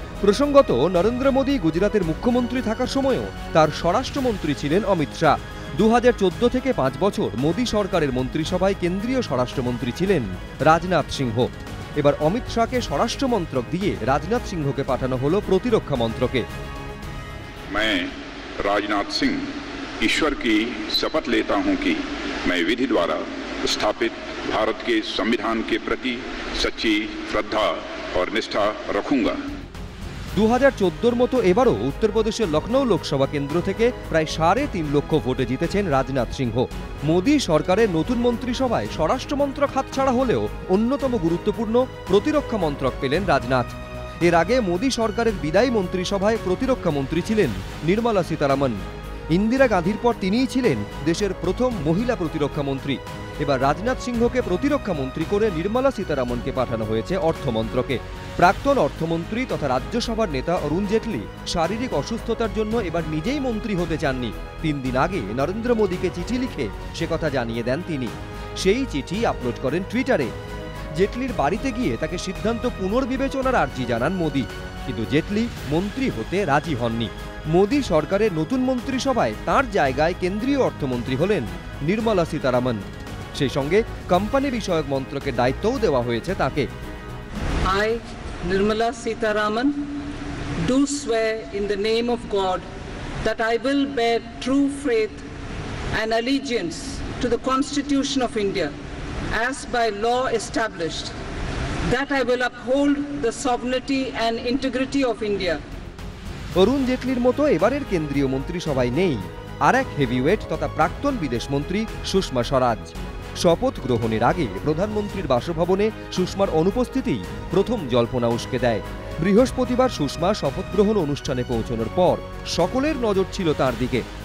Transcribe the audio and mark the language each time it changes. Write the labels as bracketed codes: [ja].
[bn] প্রসঙ্গত, নরেন্দ্র মোদী গুজরাতের মুখ্যমন্ত্রী থাকার সময়ও তার স্বরাষ্ট্রমন্ত্রী ছিলেন অমিত শাহ। 2014 থেকে 5 বছর মোদী সরকারের মন্ত্রিসভায় কেন্দ্রীয় স্বরাষ্ট্রমন্ত্রী ছিলেন রাজনাথ সিংহ। এবার অমিত শাহকে স্বরাষ্ট্র মন্ত্রক দিয়ে রাজনাথ সিংহকে পাঠানো হলো প্রতিরক্ষা মন্ত্রকে। [hi] मैं राजनाथ सिंह ईश्वर की शपथ लेता हूं कि मैं विधि द्वारा स्थापित भारत के संविधान के प्रति सच्ची श्रद्धा और निष्ठा रखूंगा। [bn] 2014 মতো এবারও উত্তরপ্রদেশের লখনৌ লোকসভা কেন্দ্র থেকে প্রায় 3.5 লক্ষ ভোটে জিতেছেন রাজনাথ সিংহ। মোদী সরকারের নতুন মন্ত্রিসভায় স্বরাষ্ট্র মন্ত্রক হাতছাড়া হলেও অন্যতম গুরুত্বপূর্ণ প্রতিরক্ষা মন্ত্রক পেলেন রাজনাথ। এর আগে মোদী সরকারের বিদায়ী মন্ত্রিসভায় প্রতিরক্ষা মন্ত্রী ছিলেন নির্মলা সীতারামন। ইন্দিরা গান্ধীর পর তিনিই ছিলেন দেশের প্রথম মহিলা প্রতিরক্ষা মন্ত্রী। এবার রাজনাথ সিংহকে প্রতিরক্ষা মন্ত্রী করে নির্মলা সীতারামনকে পাঠানো হয়েছে অর্থমন্ত্রকে। প্রাক্তন অর্থমন্ত্রী তথা রাজ্যসভার নেতা অরুণ জেটলি শারীরিক অসুস্থতার জন্য এবার নিজেই মন্ত্রী হতে চাননি। 3 দিন আগে নরেন্দ্র মোদীকে চিঠি লিখে সে কথা জানিয়ে দেন তিনি। সেই চিঠি আপলোড করেন টুইটারে। জেটলির বাড়িতে গিয়ে তাকে সিদ্ধান্ত পুনর্বিবেচনার আর্জি জানান মোদী, কিন্তু জেটলি মন্ত্রী হতে রাজি হননি। মোদী সরকারের নতুন মন্ত্রিসভায় তার জায়গায় কেন্দ্রীয় অর্থমন্ত্রী হলেন নির্মলা সীতারামন। সেই সঙ্গে কোম্পানি বিষয়ক মন্ত্রকের দায়িত্বও দেওয়া হয়েছে তাকে। [en] I, Nirmala Sitharaman, do swear in the name of God that I will bear true faith and allegiance to the Constitution of India as by law established, that I will uphold the sovereignty and integrity of India. [bn] অরুণ জেটলির মতো এবারের কেন্দ্রীয় মন্ত্রিসভায় নেই আর এক heavyweight তথা প্রাক্তন বিদেশমন্ত্রী সুষমা স্বরাজ। শপথ গ্রহণের আগে প্রধানমন্ত্রীর বাসভবনে সুষমার অনুপস্থিতি প্রথম জল্পনা উস্কে দেয়। বৃহস্পতিবার সুষমা শপথ গ্রহণ অনুষ্ঠানে পৌঁছানোর পর সকলের নজর ছিল তার দিকে।